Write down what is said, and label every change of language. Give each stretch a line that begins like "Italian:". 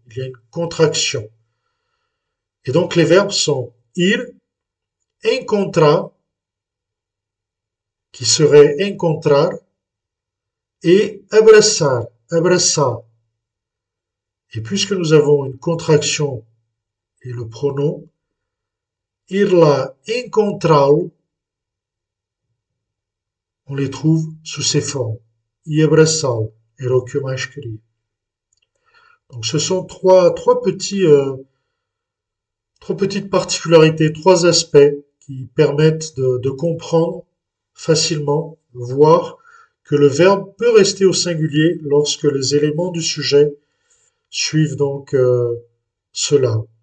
French: Il y a une contraction. Et donc les verbes sont ir, encontrar, qui serait encontrar, et abraçar, abraçar. Et puisque nous avons une contraction et le pronom,
Portuguese: ir lá, encontrá-lo,
French: on les trouve sous ces formes.
Portuguese: E abraçá-lo, era o que eu mais queria.
French: Donc ce sont trois petites particularités, trois aspects qui permettent de comprendre facilement, voir que le verbe peut rester au singulier lorsque les éléments du sujet suivent donc cela.